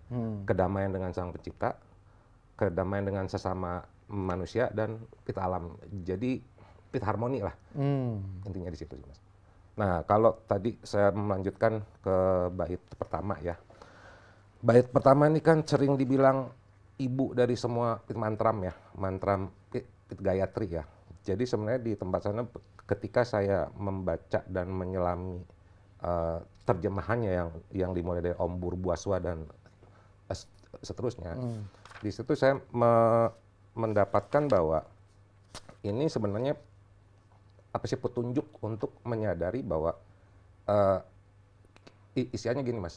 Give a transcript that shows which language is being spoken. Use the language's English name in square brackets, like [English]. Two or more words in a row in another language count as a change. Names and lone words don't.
[Indonesian] Kedamaian dengan Sang Pencipta, kedamaian dengan sesama manusia, dan kita alam. Jadi kita harmoni lah. Intinya di situ sih, Mas. Nah, kalau tadi saya melanjutkan ke bait pertama ya. Bait pertama ini kan sering dibilang ibu dari semua mantram ya, mantram Gayatri ya. Jadi sebenarnya di tempat sana ketika saya membaca dan menyelami terjemahannya yang dimulai dari Om Burbuaswa dan seterusnya, di situ saya mendapatkan bahwa ini sebenarnya apa sih petunjuk untuk menyadari bahwa isiannya gini, Mas.